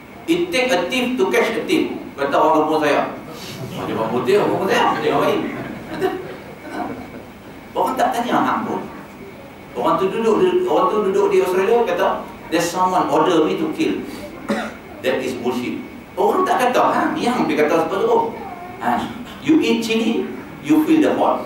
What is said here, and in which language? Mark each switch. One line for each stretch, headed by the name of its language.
English: It take a thief to catch a thief.
Malay: Kata orang kampung saya. Macam orang putih, orang putih, tengok baik. Orang tak tanya hang pun. Orang tu duduk di Australia kata,
English: there's someone order me to kill. That is bullshit.
Malay: Orang tak kata, yang dia kata seperti itu.
English: You eat chili, you feel the hot.